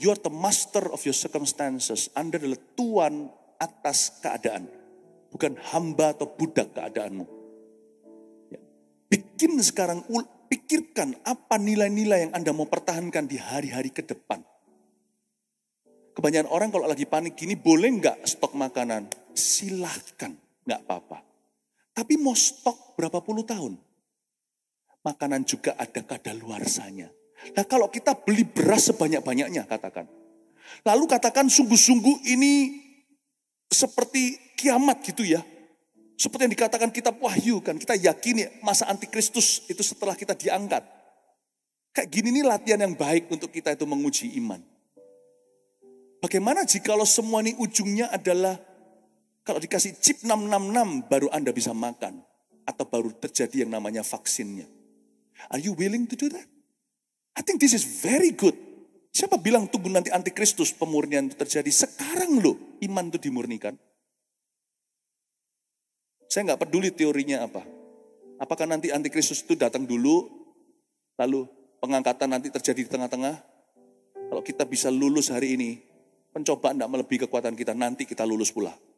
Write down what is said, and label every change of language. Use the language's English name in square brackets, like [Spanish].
[English] You are the master of your circumstances. [Indonesian] Anda adalah tuan atas keadaan. Bukan hamba atau budak keadaanmu. Ya. Bikin sekarang, pikirkan apa nilai-nilai yang Anda mau pertahankan di hari-hari ke depan. Kebanyakan orang kalau lagi panik gini, boleh nggak stok makanan? Silahkan, nggak apa-apa. Tapi mau stok berapa puluh tahun? Makanan juga ada kadaluarsanya. Nah kalau kita beli beras sebanyak-banyaknya katakan. Lalu katakan sungguh-sungguh ini seperti kiamat gitu ya. Seperti yang dikatakan kitab Wahyu kan. Kita yakini masa antikristus itu setelah kita diangkat. Kayak gini nih latihan yang baik untuk kita itu menguji iman. Bagaimana jikalau semua ini ujungnya adalah kalau dikasih chip 666 baru Anda bisa makan. atau baru terjadi yang namanya vaksinnya? [English] Are you willing to do that? I think this is very good. [Indonesian] Siapa bilang tunggu nanti antikristus pemurnian itu terjadi? Sekarang loh iman itu dimurnikan. Saya nggak peduli teorinya apa. Apakah nanti antikristus itu datang dulu, lalu pengangkatan nanti terjadi di tengah-tengah? Kalau kita bisa lulus hari ini, pencobaan tidak melebihi kekuatan kita, nanti kita lulus pula.